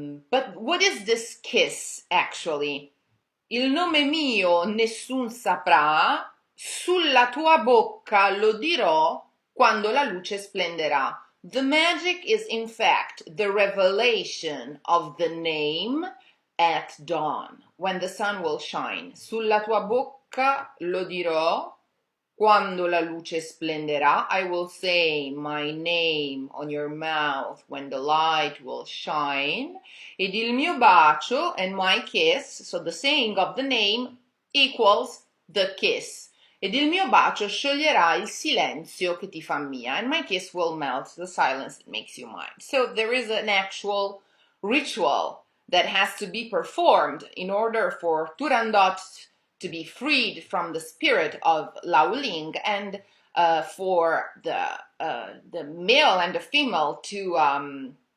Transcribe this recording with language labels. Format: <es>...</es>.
<en>But what is this kiss actually?</en> <it>Il nome mio nessun saprà, sulla tua bocca lo dirò quando la luce splenderà.</it> <en>The magic is in fact the revelation of the name at dawn, when the sun will shine.</en> <it>Sulla tua bocca lo dirò, quando la luce splenderà.</it> <en>I will say my name on your mouth when the light will shine.</en> <it>Ed il mio bacio,</it> <en>and my kiss, so the saying of the name equals the kiss.</en> <it>Ed il mio bacio scioglierà il silenzio che ti fa mia,</it> <en>and my kiss will melt the silence that makes you mine. So there is an actual ritual that has to be performed in order for Turandot to be freed from the spirit of Laoling, and for the male and the female to</en>